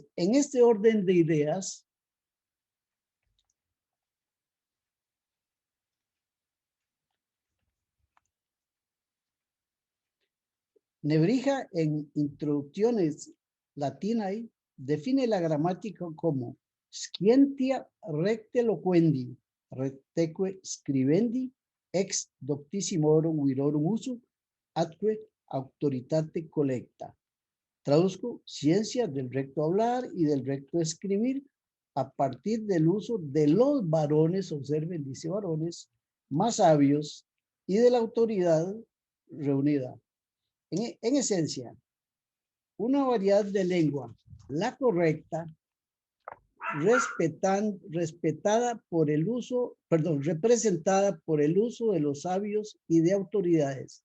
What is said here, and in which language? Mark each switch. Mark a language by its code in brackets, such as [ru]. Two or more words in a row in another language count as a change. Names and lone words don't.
[es] En este orden de ideas, Nebrija en Introducciones Latinae define la gramática como [la] scientia recte loquendi, recteque scribendi, ex doctissimorum virorum usu, atque autoritate collecta. [es] Traduzco, ciencia del recto hablar y del recto escribir a partir del uso de los varones, observen, dice varones, más sabios y de la autoridad reunida. En esencia, una variedad de lengua, la correcta, representada por el uso de los sabios y de autoridades.